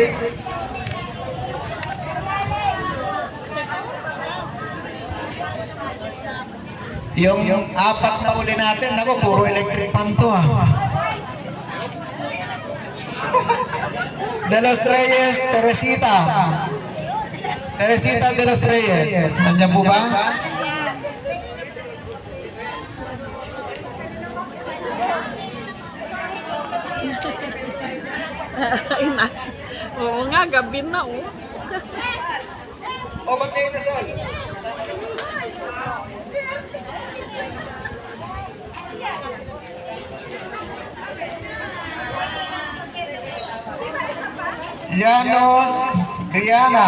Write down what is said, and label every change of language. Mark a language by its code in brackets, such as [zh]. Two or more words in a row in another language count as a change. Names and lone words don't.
[tl] Yung apat na uli natin, ako, puro [en] electric pan [tl] to ah. De Los Reyes, Teresita. Teresita de Los Reyes. Nandiyan po ba? Ay na. Oo nga, gabi na oh. O, ba't kayo nasal? Llanos, Rihanna.